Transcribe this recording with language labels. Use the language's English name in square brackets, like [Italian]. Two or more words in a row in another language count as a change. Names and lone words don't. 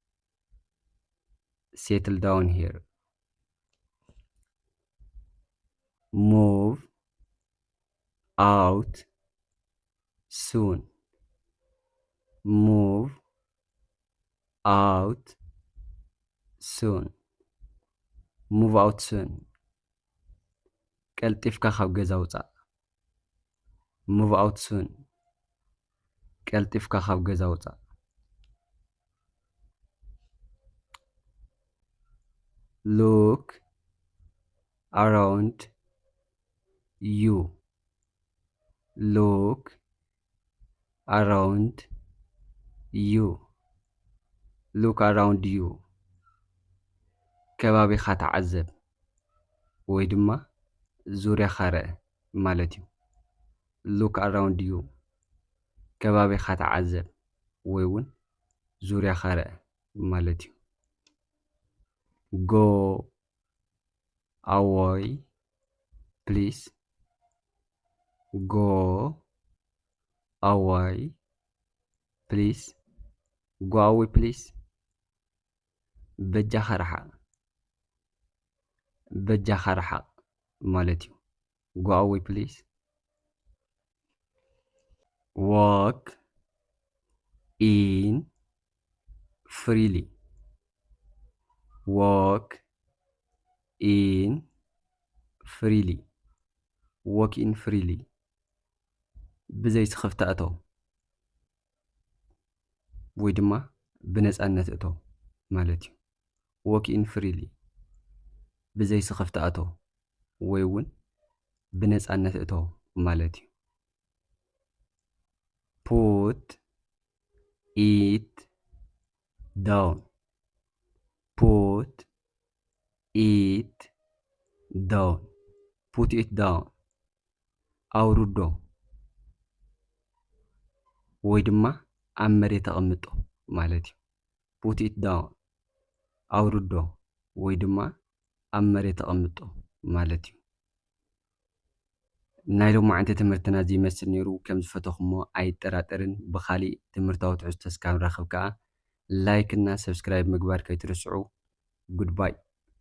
[English] settle down here move out soon move out soon move out soon [Tigrinya] ቀልጢፍካ ካብ ገዛ ውፃእ [English] move out soon [Tigrinya] ቀልጢፍካ ካብ ገዛ ውፃእ [English] look around you look around you look around you [Tigrinya] ከባቢኻ ተዓዘብ ወይ ድማ ዙርያኻ ርአ ማለት እዩ [English] look around you [Tigrinya] ከባቢኻ ተዓዘብ ወይ እውን ዙርያኻ ርአ ማለት እዩ [English] go away please go away please go away please [Tigrinya] በጃኻ ርሓቕ በጃኻ ርሓቕ ማለት እዩ [English] go away please walk in freely walk in freely walk in freely [Tigrinya] ብዘይ ስኽፍቲ እተው ወይ ድማ ብነፃነት እተው ማለት እዩ [English] walk in freely [Tigrinya] ብዘይ ስኽፍቲ እተው ወይ እውን ብነፃነት እተው ማለት እዩ [English] put it down put it down put it down [Tigrinya] አውርዶ ወይ ድማ ኣብ መሬት ተቐምጦ ማለት እዩ [English] put it down [Tigrinya] አውርዶ ወይ ድማ ኣብ መሬት ተቐምጦ ማለት እዩ ናይ ሎሚ ዓንተ ትምህርትና እዚ ይመስል ነይሩ ከም ዝፈተኹሞ ኣይጠራጠርን ብኻሊእ ትምህርታዊ ትሕዝቶ እስካብ ንራኸብ ከዓ ላይክ እና ሰብስክራይብ ምግባር ከይትርስዑ ጉድባይ